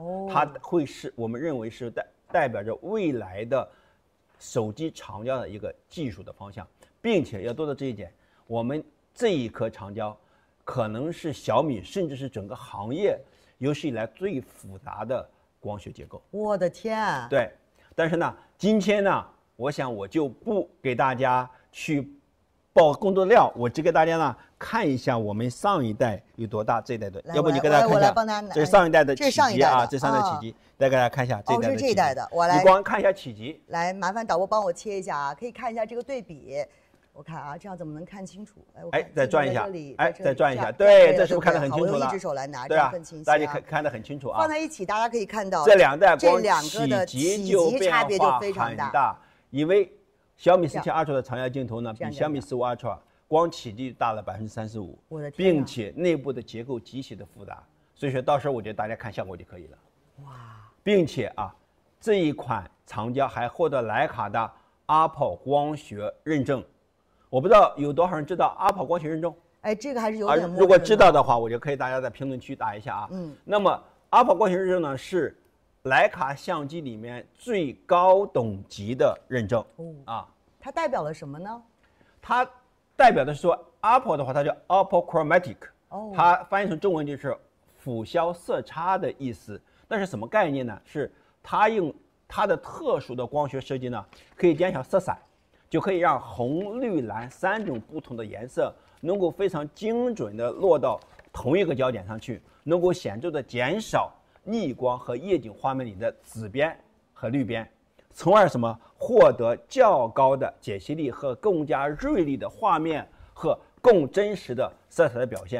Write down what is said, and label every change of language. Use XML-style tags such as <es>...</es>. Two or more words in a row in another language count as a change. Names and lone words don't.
<zh>它會是我們認為是代表着未來的手機長焦的一個技術的方向，並且要做到這一點，我們這一顆長焦可能是小米甚至是整個行業有史以來最複雜的光學結構。我的天！對。但是呢，今天呢，我想我就不給大家去爆工作料，我只給大家呢看一下我們上一代有多大，這一代的，要不你給大家看一下，這是上一代的體積啊，這上一代体積，再給大家看一下这一代的体積。是这一代的，我来，你光看一下體積。來，麻煩導播幫我切一下啊，可以看一下這個對比。我看啊，這樣怎麼能看清楚？再轉一下，再轉一下，對，這是不是看得很清楚了？我用一隻手來拿，這樣更清晰。大家看得很清楚啊。放在一起，大家可以看到這兩代光體積就差別就非常大。因為小米17 Ultra 的長焦鏡頭呢，比小米15 Ultra 光體積大了35%，並且內部的結構極其的複雜，所以說到時候我覺得大家看效果就可以了。哇，並且啊，這一款長焦還獲得徠卡的 Apple 光學認證。我不知道有多少人知道 Apple 光學認證？哎，這個還是有點。如果知道的話，我就可以大家在評論區打一下啊。那麼 Apple 光學認證呢，是徠卡相機裡面最高等級的認證啊。它代表了什麼呢？它代表的是說 Apple 的話，它叫</zh> <en>Apple Chromatic，</en> <zh>它翻譯成中文就是輔消色差的意思。那是什麼概念呢？是它用它的特殊的光學設計呢，可以減小色彩。就可以讓紅、綠、藍3種不同的顏色能夠非常精準的落到同一個焦點上去，能夠顯著的減少逆光和夜景畫面裡的紫邊和綠邊，從而什麼獲得較高的解析力和更加銳利的畫面和更真實的色彩的表現。</zh>